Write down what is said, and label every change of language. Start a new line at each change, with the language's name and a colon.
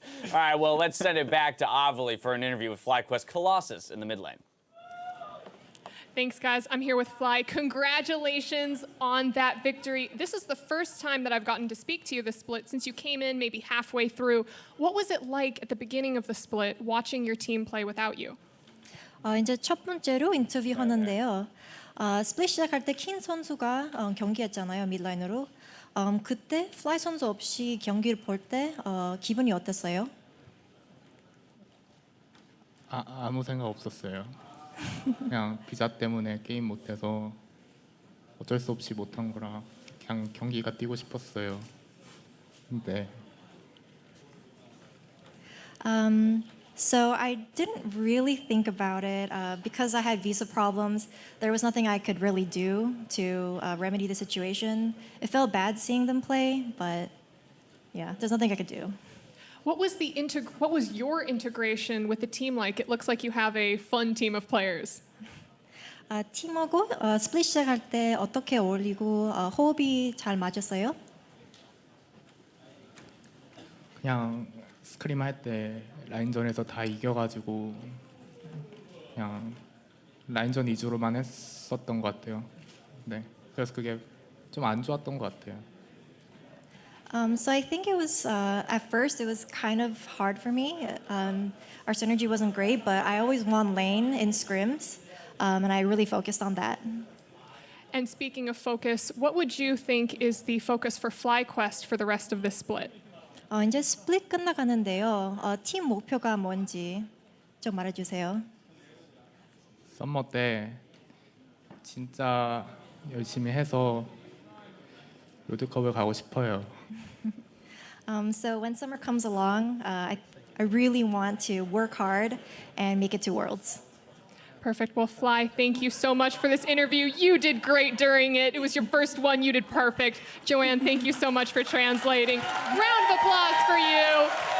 English: All right, well, let's send it back to Avali for an interview with FlyQuest Colossus in the mid lane. Thanks, guys. I'm here with Fly. Congratulations on that victory. This is the first time that I've gotten to speak to you this split since you came in maybe halfway through. What was it like at the beginning of the split watching your team play without you?
Korean: 이제 첫 번째로 인터뷰 하는데요. 스플릿 시작할 때 킨 선수가 경기했잖아요, mid라인으로. 그때 플라이 선수 없이 경기를 볼 때 기분이 어땠어요? 아무 생각 없었어요. 그냥 비자 때문에 게임 못해서 어쩔 수 없이 못한 거라 그냥 경기가 뛰고 싶었어요. 근데
English: So I didn't really think about it because I had visa problems. There was nothing I could really do to remedy the situation. It felt bad seeing them play, but yeah, there's nothing I could do. What was your integration with the team like? It looks like you have a fun team of players.
Korean: 팀하고 스플릿 시작할 때 어떻게 어울리고 호흡이 잘 맞았어요? 그냥 스크림 할 때 라인전에서 다 이겨가지고 그냥 라인전 위주로만 했었던 것 같아요. 네, 그래서 그게 좀 안 좋았던 것 같아요.
English: So I think it was, at first, it was kind of hard for me. Our synergy wasn't great, but I always won lane in scrims, and I really focused on that. And speaking of focus, what would you think is the focus for FlyQuest for the rest of this split?
Korean: 이제 스플릿 끝나가는데요. 팀 목표가 뭔지 좀 말해주세요. 썸머 때 진짜 열심히 해서 롤드컵을 가고 싶어요.
English: So when summer comes along, I really want to work hard and make it to Worlds. Perfect. Well, Fly, thank you so much for this interview. You did great during it. It was your first one. You did perfect. Joanne, thank you so much for translating. Round of applause for you.